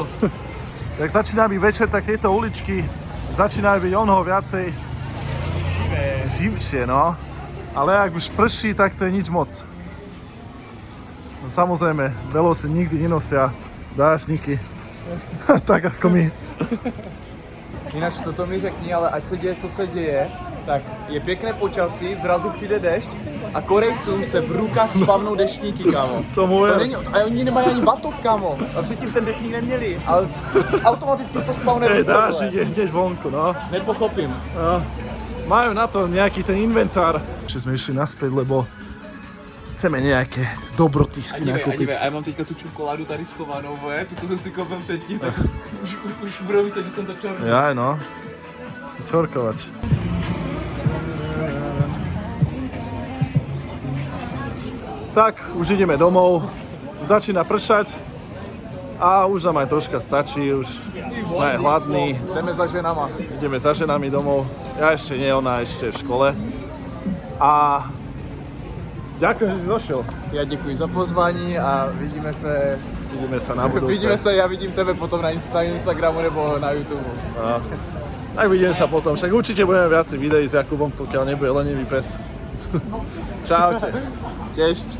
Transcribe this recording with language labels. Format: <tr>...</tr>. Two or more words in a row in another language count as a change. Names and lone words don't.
<sk>Jak začína byť večer, tak tieto uličky začínajú byť onho viacej živšie, no. Ale ak už prší, tak to je nič moc. No, samozrejme, velosy nikdy nenosia dážniky. Tak ako my. Ináč toto mi</sk> <cs>řekni, ale ať se děje, co se děje, tak je pěkné počasí, zrazu přijde dešť a Korejcům se v rukách spavnou deštníky, kámo. Tomu je. To není, a oni nemají ani batok, kámo. A předtím ten deštník neměli, ale automaticky se to spavne v ruce.</cs> <sk>Dážnik je hneď vonku, no. Nepochopím. No. Majú na to nejaký ten inventár. Ešte sme išli naspäť, lebo chceme nejaké dobroty si nakúpiť.</sk> <cs>A já mám teďka tu čokoládu tady schovanou, voje, tu jsem si koupil předtím, tak už budou myslet, že jsem to čorkal.</cs> <sk>Jaj, no. Si čorkovač. Tak, už ideme domov. Začína pršať. A už nám aj troška stačí, už sme aj hladní.</sk> <cs>Jdeme za ženama.</cs> <sk>Ideme za ženami domov. Ja ešte nie, ona ešte v škole. A ďakujem, že si došiel.</sk> <cs>Já děkuji za pozvání a vidíme se.</cs> <sk>Vidíme sa na budúce.</sk> <cs>Vidíme se, já vidím tebe potom na Instagramu nebo na YouTube.</cs> <sk>A, tak vidíme sa potom. Však určite budeme viacej videí s Jakubom, pokiaľ nebude lenivý pes. Čaute.</sk> <cs>Češť.</cs>